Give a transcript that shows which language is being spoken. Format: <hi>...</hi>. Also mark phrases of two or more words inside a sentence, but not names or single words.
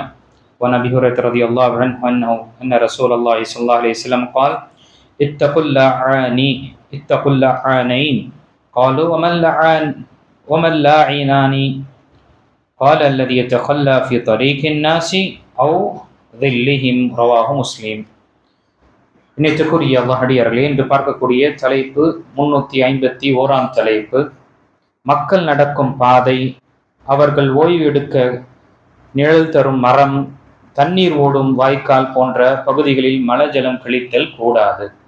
<ar>وعن أبي هريرة رضي الله عنه أن رسول الله صلى الله عليه وسلم قال: اتقوا اللعانين. قالوا: ومن لاعنان؟ قال: الذي يتخلى في طريق الناس أو ظلهم. رواه مسلم.</ar> <ta>இணைத்துக்குரிய அல்லாஹ்விடையர்களே, இன்று பார்க்கக்கூடிய தலைப்பு 351 தலைப்பு. மக்கள் நடக்கும் பாதை, அவர்கள் ஓய்வு எடுக்க நிழல் தரும் மரம், தண்ணீர் ஓடும் வாய்க்கால் போன்ற பகுதிகளில் மலஜலம் கழித்தல் கூடாது.</ta>